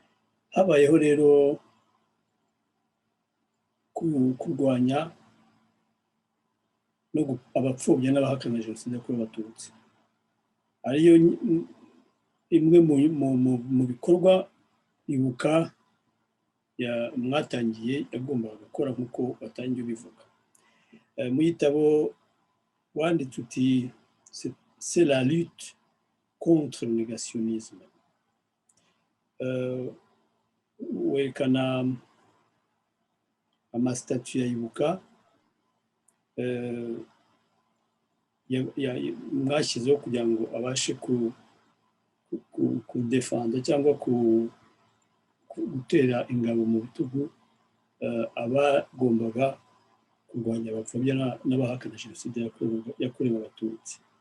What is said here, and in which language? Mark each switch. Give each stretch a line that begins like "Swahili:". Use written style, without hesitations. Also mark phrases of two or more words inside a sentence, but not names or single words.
Kinyarwanda: Habayeho rero kurwanya abapfobya n'abahakana jenoside yakorewe abatutsi, ariyo imwe mu bikorwa ibuka mwatangiye yagombaga gukora nk'uko watangiye ubivuga. Mu gitabo wanditse uti
French: c'est la lutte contre le négationnisme.
Kinyarwanda: Werekana amasitatu ya ibuka mwashyizeho kugira ngo abashe kudefanda cyangwa gutera ingabo mu bitugu abagombaga kurwanya abapfobya n'abahakana jenoside yakorewe abatutsi.